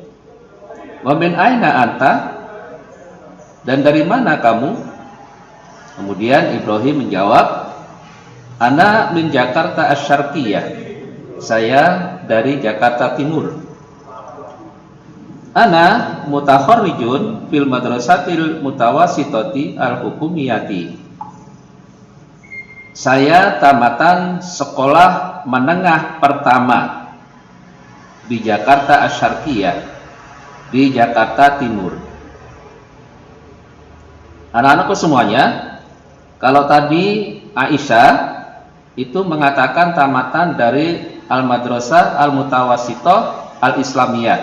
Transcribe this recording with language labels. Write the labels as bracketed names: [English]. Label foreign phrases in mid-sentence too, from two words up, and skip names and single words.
[Arabic] ومن أين أنت, [Indonesian] dan dari mana kamu? Kemudian Ibrahim menjawab, [Arabic] أنا من جاكرتا الشرقية, [Indonesian] saya dari Jakarta Timur. [Arabic] أنا متخرجٌ في المدرسة المتوسطة الحكومية, [Indonesian] saya tamatan sekolah menengah pertama di Jakarta Asy-Syarqiyah, di Jakarta Timur. Anak-anakku semuanya, kalau tadi Aisyah itu mengatakan tamatan dari Al-Madrasah Al-Mutawassithah Al-Islamiyah.